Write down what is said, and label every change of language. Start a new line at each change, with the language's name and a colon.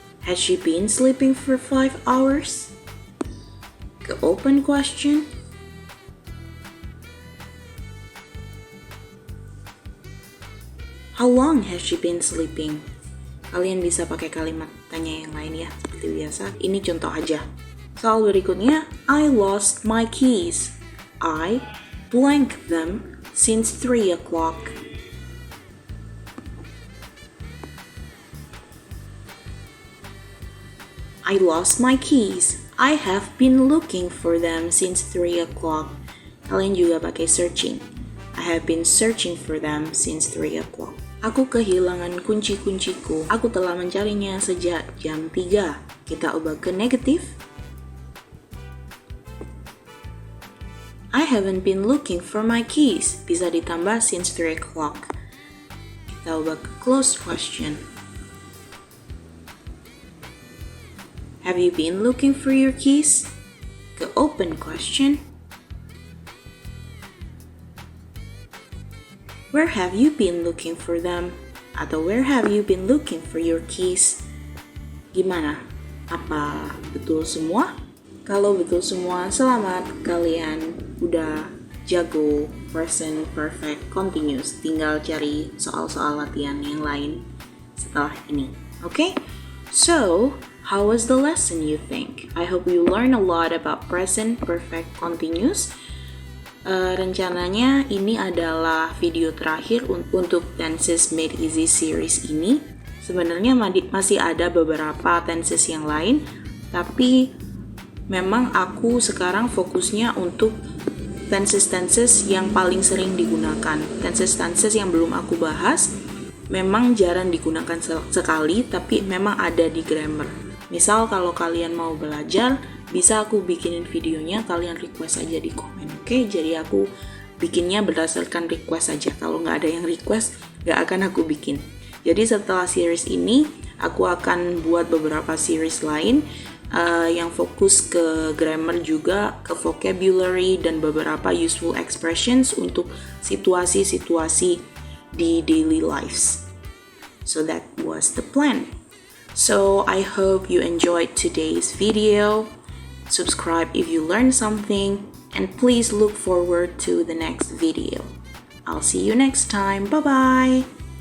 English: Has she been sleeping for 5 hours? Ke open question. How long has she been sleeping?
Indonesian: Kalian bisa pakai kalimat tanya yang lain ya, seperti biasa. Ini contoh aja. Soal berikutnya,
English: I lost my keys. I blank them since 3 o'clock. I lost my keys. I have been looking for them since 3 o'clock.
Indonesian: Kalian juga pakai searching.
English: I have been searching for them since 3 o'clock.
Indonesian: Aku kehilangan kunci-kunciku. Aku telah mencarinya sejak jam 3. Kita ubah ke negatif.
English: I haven't been looking for my keys.
Indonesian: Bisa ditambah
English: since 3 o'clock.
Indonesian: Kita ubah ke closed question.
English: Have you been looking for your keys? Ke open question. Where have you been looking for them? Atau where have you been looking for your keys?
Indonesian: Gimana? Apa betul semua? Kalau betul semua, selamat, kalian udah jago present perfect continuous. Tinggal cari soal-soal latihan yang lain setelah ini.
English: Okay? So, how was the lesson you think? I hope you learn a lot about present perfect continuous.
Indonesian: Rencananya ini adalah video terakhir untuk Tenses Made Easy series ini. Sebenarnya masih ada beberapa tenses yang lain, Tapi memang aku sekarang fokusnya untuk tenses yang paling sering digunakan. Tenses yang belum aku bahas memang jarang digunakan sekali, tapi memang ada di grammar. Misal kalau kalian mau belajar, bisa aku bikinin videonya, kalian request aja di komen, oke? Jadi aku bikinnya berdasarkan request aja. Kalau nggak ada yang request, nggak akan aku bikin. Jadi setelah series ini, aku akan buat beberapa series lain yang fokus ke grammar juga, ke vocabulary, dan beberapa useful expressions untuk situasi-situasi di daily lives.
English: So that was the plan. So I hope you enjoyed today's video. Subscribe if you learned something, and please look forward to the next video. I'll see you next time. Bye-bye!